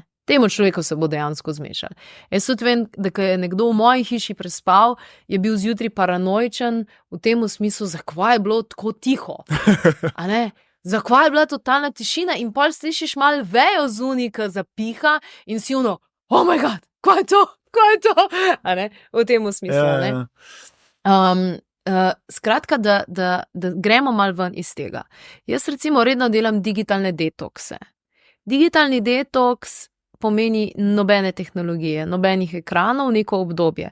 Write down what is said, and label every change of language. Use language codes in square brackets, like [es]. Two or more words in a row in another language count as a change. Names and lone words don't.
[sl] Temu človeku se bo dejansko zmešal. Jaz tudi vem, da ko je nekdo v moji hiši prespal, je bil zjutraj paranoičen v tem smislu, zakaj je bilo tako tiho. A ne? Zakaj je bila totalna tišina in pol slišiš malo vejo zunaj, ki zapiha in si ono, [en] oh my god, [sl] kaj je to? A ne? V tem smislu, ne? Skratka, da gremo malo ven iz tega. Jaz recimo redno delam digitalne detokse. Digitalni detoks pomeni nobene tehnologije, nobenih ekranov, neko obdobje.